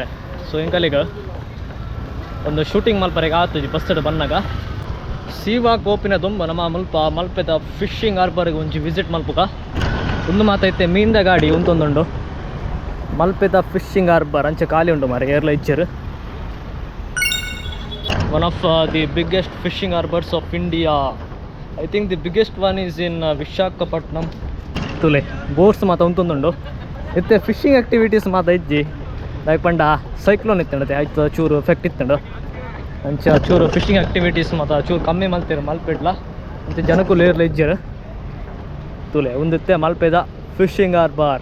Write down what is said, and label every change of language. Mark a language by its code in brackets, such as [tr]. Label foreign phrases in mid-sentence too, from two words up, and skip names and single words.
[tcy] ಸೊ ಇಂಕಲಿಗ ಒಂದು ಶೂಟಿಂಗ್ ಮಲ್ಪರೆಗೆ ಆತುಜಿ ಬಸ್ ಬಂದಾಗ ಸೀವಾ ಕೋಪಿನ ತುಂಬ ನಮ್ಮ ಮಲ್ಪೆದ [en] fishing harbourಗೆ [tcy] ಒಂಚಿ ವಿಸಿಟ್ ಮಲ್ಪುಗ ಒಂದು ಮಾತೈತೆ ಮೀನ್ದ ಗಾಡಿ ಉಂಟೊಂದುಂಡು ಮಲ್ಪೆದ [en] fishing harbour [tcy] ಅಂಚೆ ಖಾಲಿ ಉಂಟು ಮಾರೆ ಏರ್ಲ ಇಜ್ಜರ್. [en] One of the biggest fishing harbours of India. I think the biggest one is in Visakhapatnam. [tcy] ತುಲೆ ಬೋಟ್ಸ್ ಮಾತ ಉಂಟೊಂದುಂಡು ಇತ್ತೆ [en] fishing activities [tcy] ಮಾತ ಇಜ್ಜಿ ಲೈಕ್ ಪಂಡ ಸೈಕ್ಲೋನ್ ಇತ್ತಂಡತೆ ಆಯ್ತು ಚೂರು ಎಫೆಕ್ಟ್ ಇತ್ತಂಡು ಅಂಚ ಚೂರು [en] fishing activities [tcy] ಮಾತ ಚೂರು ಕಮ್ಮಿ ಮಲ್ತೀರ ಮಲ್ಪೆಡ್ಲ ಮತ್ತು ಜನಕ್ಕೂ ಲೇರ್ಲ ಇಜ್ಜರು ತುಲೆ ಒಂದಿತ್ತೆ ಮಲ್ಪೆದ [en] fishing harbour.